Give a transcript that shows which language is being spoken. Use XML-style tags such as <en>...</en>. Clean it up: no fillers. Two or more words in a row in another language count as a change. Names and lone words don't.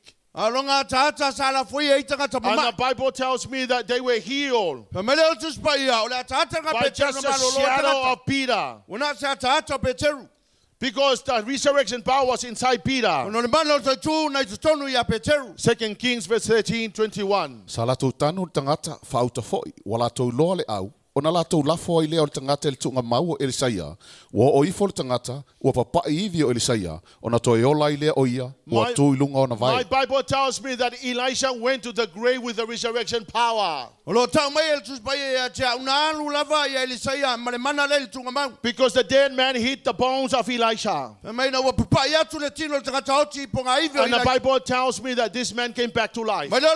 <en>And the Bible tells me that they were healed by just the shadow of Peter. Because the resurrection power was inside Peter. 2 Kings verse 13:21.</en> <sm>Ona latou lafo ai lea o le tangata le tunga mau o Elisaia. Wa oifo le tangata, ua papai iwi o Elisaia. Ona toi ola ai lea o ia, ua tui lunga ona vai.</sm> <en>My Bible tells me that Elisha went to the grave with the resurrection power. Because the dead man hit the bones of Elisha. And the Bible tells me that this man came back to life.</en>